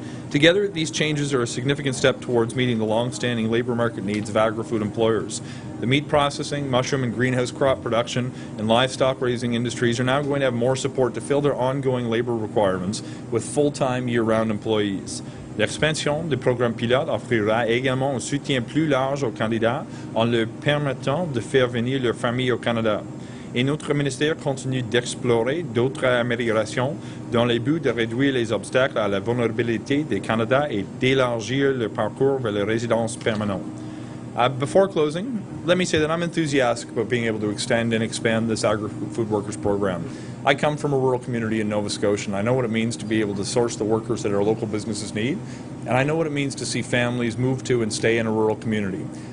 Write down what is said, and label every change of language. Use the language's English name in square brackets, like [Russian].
[English] Together, these changes are a significant step towards meeting the long-standing labour market needs of agri-food employers. The meat processing, mushroom and greenhouse crop production, and livestock raising industries are now going to have more support to fill their ongoing labour requirements with full-time, year-round employees. [French] L'expansion des programmes pilotes offrira également un soutien plus large aux candidats en leur permettant de faire venir leur famille au Canada. Et notre ministère continue d'explorer d'autres améliorations dans le but de réduire les obstacles à la vulnérabilité des candidats et d'élargir le parcours vers la résidence permanente. [English] Before closing, let me say that I'm enthusiastic about being able to extend and expand this Agri-Food Workers Program. I come from a rural community in Nova Scotia, and I know what it means to be able to source the workers that our local businesses need, and I know what it means to see families move to and stay in a rural community.